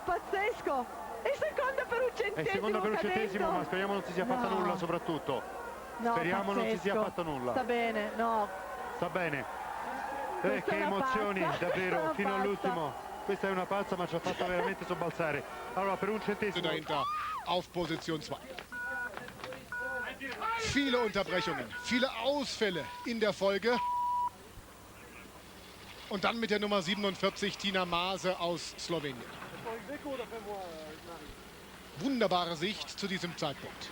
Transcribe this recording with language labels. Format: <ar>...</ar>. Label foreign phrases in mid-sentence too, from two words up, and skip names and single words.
<it>pazzesco, è seconda per un centesimo, è seconda per un centesimo, ma speriamo non si sia fatta nulla, soprattutto speriamo non si sia fatta nulla. Sta bene, sta bene. Che emozioni, davvero, fino all'ultimo. Questa è una pazza, ma ci ha fatto veramente sobbalzare. Allora, per un centesimo</it> <de>dahinter auf Position 2. Viele Unterbrechungen, viele Ausfälle in der Folge. Und dann mit der Nummer 47 Tina Maze aus Slowenien. Wunderbare Sicht zu diesem Zeitpunkt.</de>